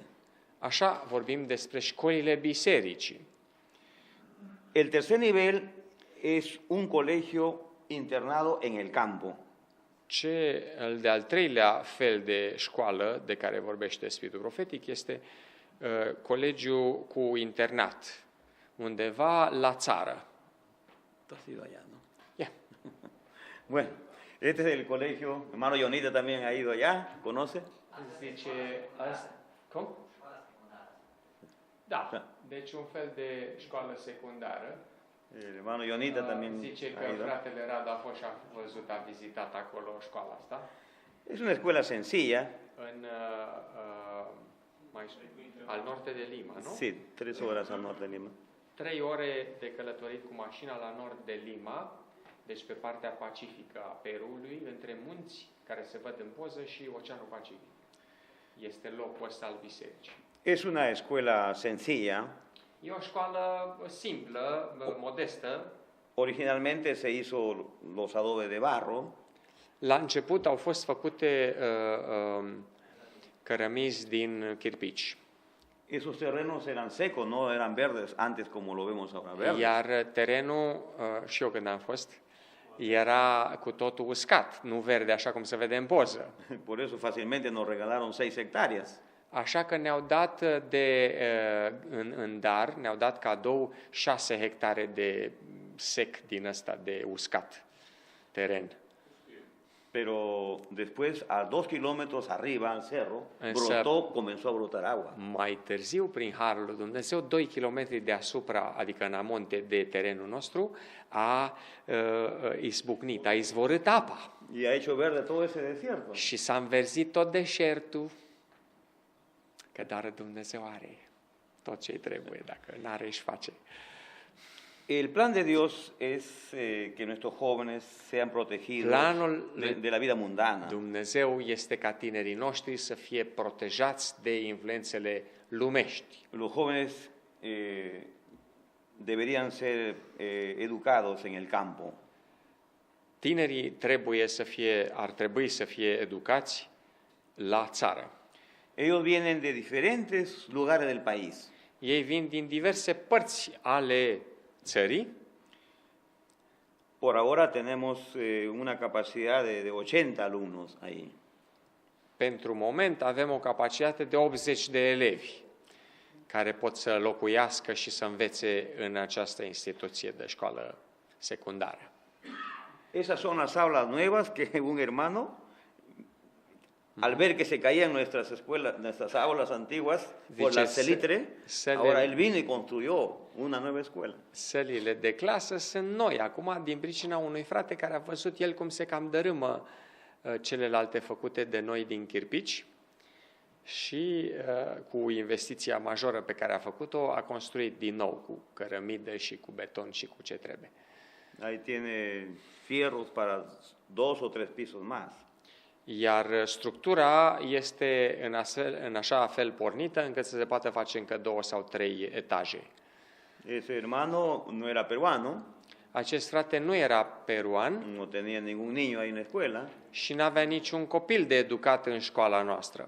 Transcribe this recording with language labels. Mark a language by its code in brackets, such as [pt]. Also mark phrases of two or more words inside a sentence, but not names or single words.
[ro] Așa vorbim despre școlile bisericii. [es] El tercer nivel es un colegio internado en el campo. [ro] Cel de-al treilea fel de școală de care vorbește Spiritul Profetic este colegiul cu internat, undeva la țară. [es] Tú has ido allá, ¿no? [en] Yeah. [es] Bueno, este es el colegio. Hermano Jonita también ha ido allá, ¿conoce? [ro] Zice asta. Cum? Da, deci un fel de școală secundară. [es] El hermano Jonita también [ro] Zice că [es] ha ido. [ro] fratele Radu a fost și a văzut, a vizitat acolo școala asta. [es] Es una escuela sencilla. În al norte de Lima, nu? Sí, 3 horas al norte de Lima. [ro] 3 ore de călătorit cu mașina la nord de Lima, deci pe partea pacifică a Perului, între munți care se văd în poză și Oceanul Pacific. Este locul ăsta al bisericii. [es] Es una escuela sencilla. [ro] E o școală simplă, modestă. [es] Originalmente se hizo los adobes de barro. [ro] La început au fost făcute cărămizi din chirpici. [es] Esos terrenos eran secos, no eran verdes antes como lo vemos ahora, verdes. [ro] Iar terenul, și eu când am fost, era cu totul uscat, nu verde așa cum se vede în poză. [es] Por eso fácilmente nos regalaron 6 hectáreas. [ro] Așa că ne-au dat în dar, ne-au dat cadou 6 hectare de sec din ăsta, de uscat teren. [es] Pero después, a 2 kilómetros arriba, al cerro, [ro] Însă, [es] comenzó a brotar agua. [ro] mai târziu, prin Harul lui Dumnezeu, 2 kilometri deasupra, adică în amonte de terenul nostru, a izbucnit, a izvorât apa. [es] Y ha hecho verde todo ese desierto. [ro] Și s-a înverzit tot deșertul. Că doar Dumnezeu are tot ce trebuie, dacă n-are își face. [es] El plan de Dios es que nuestros jóvenes sean protegidos de la vida mundana. [ro] Dumnezeu este ca tinerii noștri să fie protejați de influențele lumești. [es] Los jóvenes deberían ser educados en el campo. [ro] Tinerii ar trebui să fie educați la țară. [es] Ellos vienen de diferentes lugares del país. [ro] Ei vin din diverse părți ale țării. [es] Por ahora tenemos una capacidad de 80 alumnos ahí. [ro] Pentru moment avem o capacitate de 80 de elevi care pot să locuiască și să învețe în această instituție de școală secundară. [es] Esas son las aulas nuevas que un hermano al ver que se caían nuestras escuelas, nuestras aulas antiguas por [ro] Zice, [es] la salitre, se le- ahora él vino y construyó una nueva escuela. [ro] Sălile de clasă sunt noi acum din pricina unui frate care a văzut el cum se cam dărâmă celelalte făcute de noi din chirpici și cu investiția majoră pe care a făcut-o a construit din nou cu cărămidă și cu beton și cu ce trebuie. [es] Ahí tiene fierros para 2 o 3 pisos más. [ro] Iar structura este în așa fel pornită încât să se poată face încă 2 sau 3 etaje. [es] Ese hermano no era peruano, [ro] Acest frate nu era peruan [es] no tenía ningún niño ahí en la escuela. [ro] și n-avea niciun copil de educat în școala noastră.